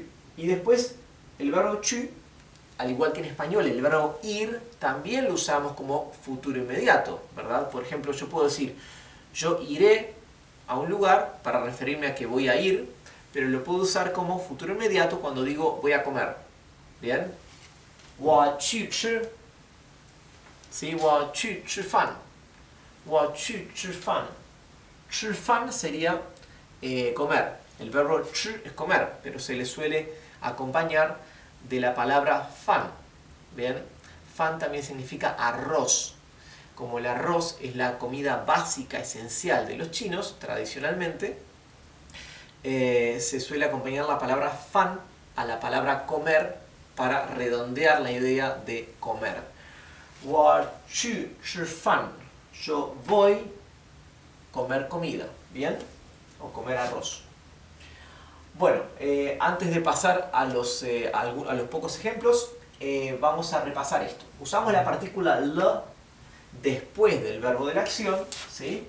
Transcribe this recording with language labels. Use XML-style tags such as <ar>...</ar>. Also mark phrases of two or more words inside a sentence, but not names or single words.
<es>Y después el verbo 去, al igual que en español el verbo ir, también lo usamos como futuro inmediato, ¿verdad? Por ejemplo, yo puedo decir yo iré a un lugar para referirme a que voy a ir, pero lo puedo usar como futuro inmediato cuando digo voy a comer. ¿Bien?</es> <zh>我去吃. ¿Sí? 我去吃饭. 我去吃饭. 吃饭</zh> <es>sería comer. El verbo 吃 es comer, pero se le suele acompañar de la palabra fan. ¿Bien? Fan también significa arroz. Como el arroz es la comida básica, esencial de los chinos, tradicionalmente, se suele acompañar la palabra fan a la palabra comer para redondear la idea de comer.</es> <zh>我去吃饭.</zh> <es>Yo voy a comer comida, ¿bien? O comer arroz. Bueno, antes de pasar a los pocos ejemplos, vamos a repasar esto. Usamos la partícula le después del verbo de la acción, ¿sí?</es>